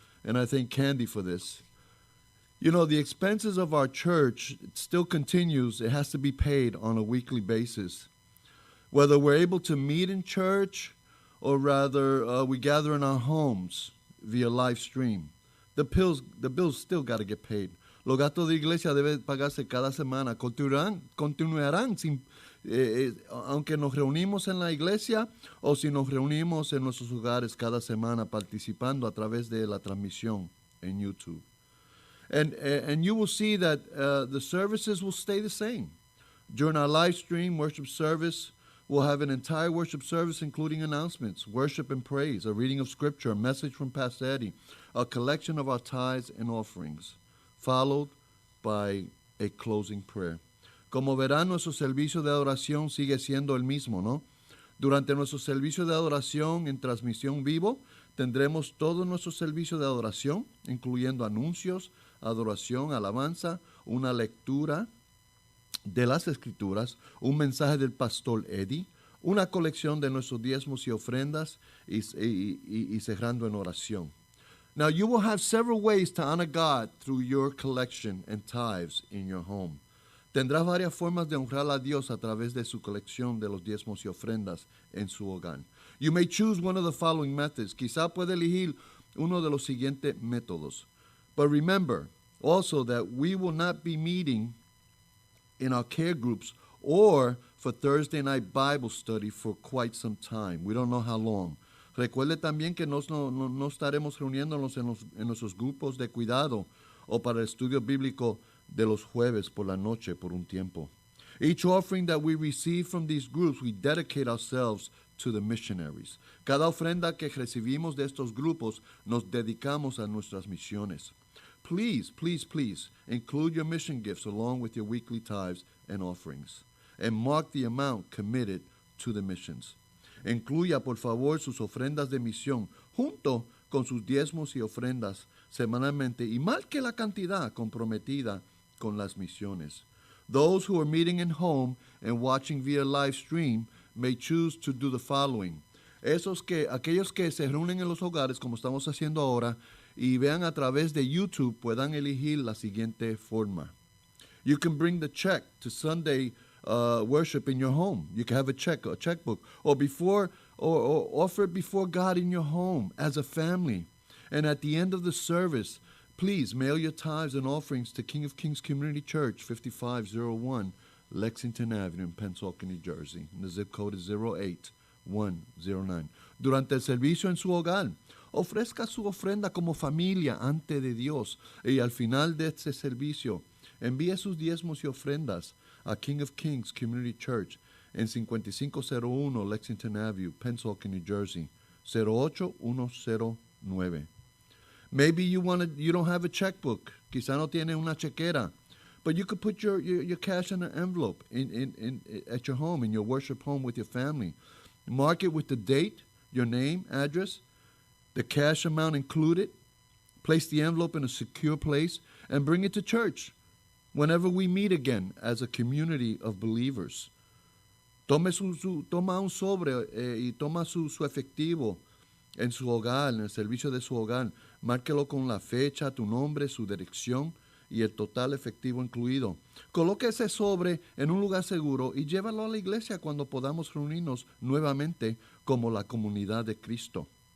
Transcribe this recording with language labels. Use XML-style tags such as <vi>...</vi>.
<en>And I thank Candy for this. You know, the expenses of our church still continues. It has to be paid on a weekly basis. Whether we're able to meet in church or rather we gather in our homes via live stream, the bills still got to get paid.</en> <es>Los gastos de iglesia deben pagarse cada semana. Continuarán sin, aunque nos reunimos en la iglesia o si nos reunimos en nuestros hogares cada semana participando a través de la transmisión en YouTube.</es> <en>And you will see that the services will stay the same. During our live stream worship service, we'll have an entire worship service including announcements, worship and praise, a reading of scripture, a message from Pastor Eddie, a collection of our tithes and offerings, followed by a closing prayer.</en> <es>Como verán, nuestro servicio de adoración sigue siendo el mismo, ¿no? Durante nuestro servicio de adoración en transmisión vivo, tendremos todo nuestro servicio de adoración, incluyendo anuncios, adoración, alabanza, una lectura de las Escrituras, un mensaje del pastor Eddie, una colección de nuestros diezmos y ofrendas y cerrando en oración.</es> <en>Now, you will have several ways to honor God through your collection and tithes in your home.</en> <es>Tendrás varias formas de honrar a Dios a través de su colección de los diezmos y ofrendas en su hogar.</es> <en>You may choose one of the following methods.</en> <es>Quizá puede elegir uno de los siguientes métodos.</es> <en>But remember also that we will not be meeting in our care groups or for Thursday night Bible study for quite some time. We don't know how long.</en> <es>Recuerde también que no estaremos reuniéndonos en nuestros grupos de cuidado o para el estudio bíblico de los jueves por la noche por un tiempo.</es> <en>Each offering that we receive from these groups, we dedicate ourselves to the missionaries.</en> <es>Cada ofrenda que recibimos de estos grupos, nos dedicamos a nuestras misiones.</es> <en>Please, please, please include your mission gifts along with your weekly tithes and offerings and mark the amount committed to the missions.</en> <es>Incluya, por favor, sus ofrendas de misión junto con sus diezmos y ofrendas semanalmente y marque la cantidad comprometida con las misiones.</es> <en>Those who are meeting in home and watching via live stream may choose to do the following.</en> <es>Aquellos que se reúnen en los hogares, como estamos haciendo ahora, y vean a través de YouTube, puedan elegir la siguiente forma.</es> <en>You can bring the check to Sunday worship in your home. You can have a checkbook, or offer it before God in your home as a family. And at the end of the service, please mail your tithes and offerings to King of Kings Community Church, 5501 Lexington Avenue in Pensacola, New Jersey. The zip code is 08109.</en> <es>Durante el servicio en su hogar, ofrezca su ofrenda como familia ante de Dios. Y al final de este servicio, envíe sus diezmos y ofrendas a King of Kings Community Church en 5501 Lexington Avenue, Pensacola, New Jersey, 08109.</es> <en>Maybe you don't have a checkbook.</en> <es>Quizá no tiene una chequera.</es> <en>But you could put your cash in an envelope at your home, in your worship home with your family. Mark it with the date, your name, address, the cash amount included. Place the envelope in a secure place and bring it to church whenever we meet again as a community of believers.</en> <es>Toma un sobre y toma su efectivo en su hogar, en el servicio de su hogar. Márquelo con la fecha, tu nombre, su dirección y el total efectivo incluido. Coloque ese sobre en un lugar seguro y llévalo a la iglesia cuando podamos reunirnos nuevamente como la comunidad de Cristo.</es>